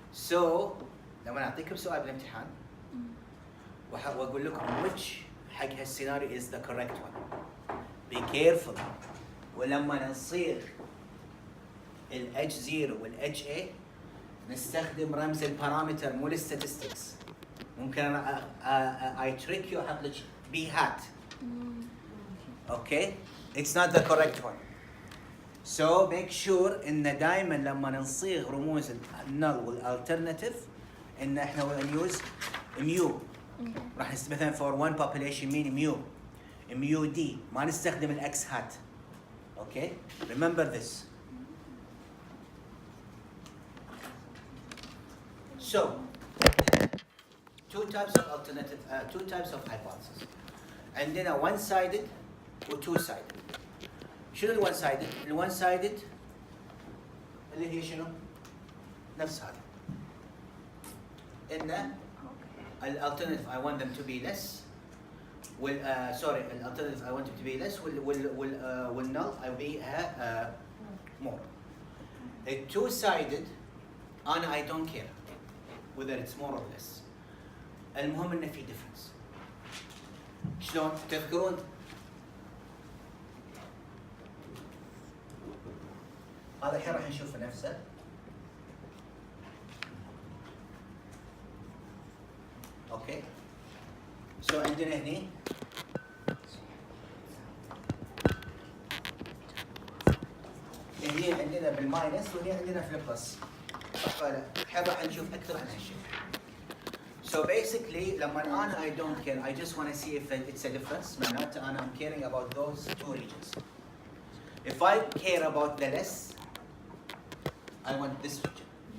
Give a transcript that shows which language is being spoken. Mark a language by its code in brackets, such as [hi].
[ar] So لما اعطيكم سؤال بالامتحان واقول لكم which حق هالسيناريو [en] is the correct one. Be careful. [ar] ولما نصيغ ال H0 وال HA نستخدم رمز البارامتر مو الستاتستكس. ممكن انا [en] I trick you [ar] احط لك B hat. [en] Okay? It's not the correct one. [ar] So make sure ان دائما لما نصيغ رموز النل والالترناتيف ان احنا نيوز ميو. راح مثلا [en] for one population mean [ar] ميو. ميو دي ما نستخدم الاكس هات. [en] Okay? Remember this. So two types of alternative two types of hypothesis. [ar] عندنا one sided و two sided. شنو ال one sided؟ ال one sided اللي هي شنو؟ نفس هذا. [en] إن ال alternative I want them to be less. sorry, ال alternative I want them to be less وال null I will be more. A two sided أنا I don't care whether it's more or less. [ar] المهم إنه في difference. شلون؟ تذكرون؟ هذا الحين راح نشوف نفسه. اوكي. سو عندنا هني عندنا بالماينس وهني عندنا في البلس. صح ولا؟ الحين راح نشوف اكثر عن هالشيء. [en] So basically [ar] لما انا [en] I don't care I just want to see if it's a difference. [ar] معناته انا [en] I'm caring about those two regions. If I care about the less I want this region.